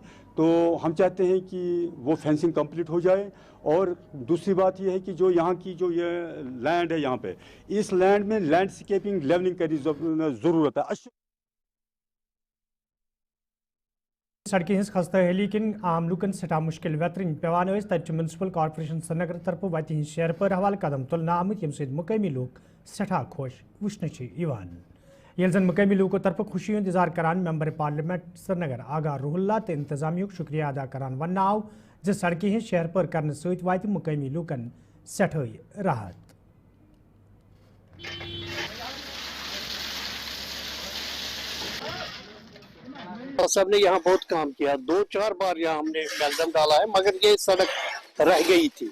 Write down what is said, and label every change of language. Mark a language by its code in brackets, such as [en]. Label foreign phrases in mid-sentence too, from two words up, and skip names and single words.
[hi] तो हम चाहते हैं कि वो फेंसिंग कंप्लीट हो जाए। और दूसरी बात ये है कि जो यहाँ की जो ये लैंड है, यहाँ पे इस लैंड में [en] landscaping levelling [hi] करनी ज़रूरत है। [ks] सड़कें हज खस्ता हाली किन आम लुकन सठा मुश्किल वेतरन पेवान तब म्यूनसिपल कॉर्पोरेशन श्रीनगर तरफ वत शेर पर हवाल कदम तुलना आमुत यम सद मुकामी लोग सठा खुश वुचन ये जन मुकामी लोगों तरफ खुशी हूं इजहार करान [en] member parliament [ks] श्रीनगर आगा रूहुल्ला तो इंतजामिया शुक्रिया अदा करान वन आव जो सड़कें हज शहर पर करने सत वात मुकामी लोकन सठई राहत। [hi] सब ने यहाँ बहुत काम किया, 2-4 बार यहाँ हमने मैगडम डाला है, मगर ये सड़क रह गई थी।